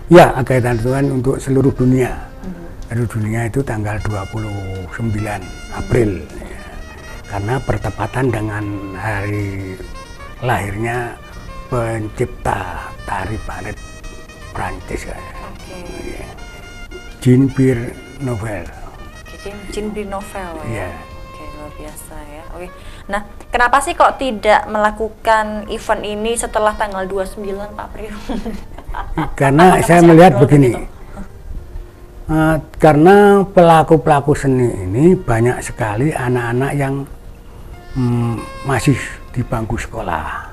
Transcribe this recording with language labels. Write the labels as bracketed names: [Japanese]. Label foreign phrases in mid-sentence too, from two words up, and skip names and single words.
[Indonesian] Ya, agenda tahunan untuk seluruh dunia. Seluruh dunia itu tanggal 29 April ya. Karena bertepatan dengan hari lahirnya pencipta tari balet Prancis ya. Jean-Pierre Nouvel. Jean-Pierre Nouvel ya. Yeah. Oke, luar biasa ya. Oke. Nah, kenapa sih kok tidak melakukan event ini setelah tanggal 29 Pak Priyo? Karena saya melihat begini. Karena pelaku-pelaku seni ini banyak sekali anak-anak yang masih di bangku sekolah.